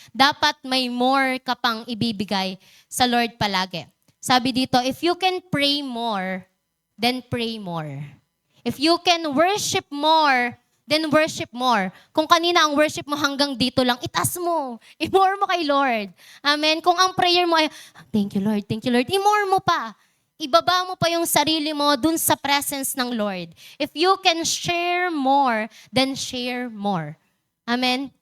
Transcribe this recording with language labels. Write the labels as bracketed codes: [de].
[tl] Dapat may more ka pang ibibigay sa Lord palagi. Sabi dito, [en] if you can pray more, then pray more. If you can worship more, then worship more. [tl] Kung kanina ang worship mo hanggang dito lang, itaas mo. I-more mo kay Lord. Amen? Kung ang prayer mo ay, [en] thank you Lord, [tl] i-more mo pa. Ibaba mo pa yung sarili mo dun sa presence ng Lord. [en] If you can share more, then share more. Amen?